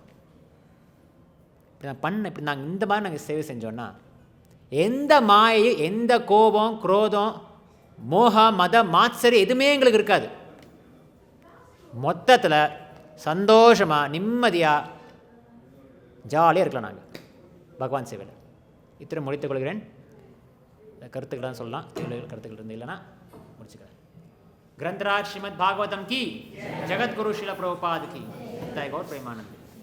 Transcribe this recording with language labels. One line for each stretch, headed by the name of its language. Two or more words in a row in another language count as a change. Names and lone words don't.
Tamil: இப்படி நாங்கள் இந்த மாதிரி நாங்கள் சேவை செஞ்சோன்னா எந்த மாயை, எந்த கோபம், குரோதம், மோகம், மதம், மாத்சரி எதுவுமே எங்களுக்கு இருக்காது. மொத்தத்தில் சந்தோஷமாக நிம்மதியாக ஜாலியாக இருக்கலாம் நாங்கள் பகவான் சேவையில். இத்தனை முடித்துக் கொள்கிறேன். கருத்துக்கள்லாம் சொல்லலாம், கருத்துக்கள் இருந்து இல்லைன்னா முடிச்சுக்கிறேன்.
Hindi: ग्रंथराज श्रीमद् भागवतम की, जगत गुरु श्रील प्रभुपाद की, जय गौर प्रेमानंद।